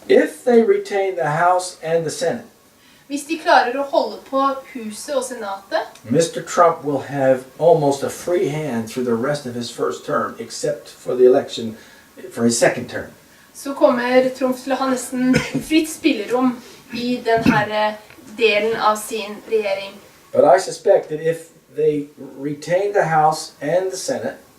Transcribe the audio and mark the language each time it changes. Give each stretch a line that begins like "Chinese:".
English: If they retain the House and the Senate,
Norwegian: Hvis de klarer å holde på huset og senatet,
English: Mr. Trump will have almost a free hand through the rest of his first term, except for the election for his second term.
Norwegian: så kommer Trump til å ha nesten fritt spillerom i denne delen av sin regjering.
English: But I suspect that if they retain the House and the Senate,